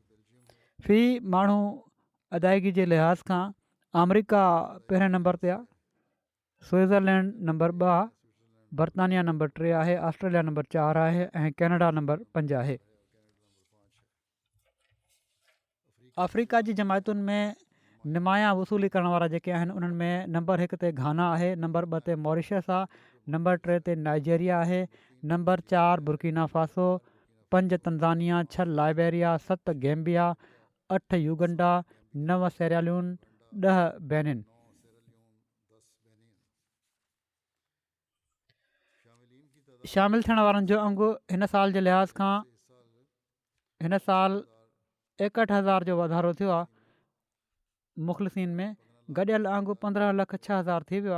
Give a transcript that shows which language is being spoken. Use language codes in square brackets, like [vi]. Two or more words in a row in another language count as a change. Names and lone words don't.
[sd] फ़ी माण्हू अदायगी जे लिहाज़ खां अमरीका पहिरें नंबर ते आहे, स्विट्ज़रलैंड नंबर 2 आहे, बरतानिया नंबर 3 आहे, ऑस्ट्रेलिया नंबर 4 आहे ऐं कैनेडा नंबर 5 आहे. अफ्रीका जी जमायतुनि में निमाया वसूली करण वारा जेके आहिनि उन्हनि में नंबर 1 ते घाना आहे, नंबर 2 ते मॉरिशस आहे, नंबर 3 ते नाइजेरिया आहे, नंबर 4 बुर्किना फासो, 5 तंज़ानिया, 6 लाइबेरिया, 7 गैम्बिया, 8 युगंडा, 9 सेराल्यून, 10 बेनिन. शामिलु थियण वारनि जो अंगु हिन साल जे लिहाज़ खां हिन साल 61,000 जो वाधारो थियो आहे. मुख़लिसीन में गॾियल अंगु 15,06,000 थी वियो आहे.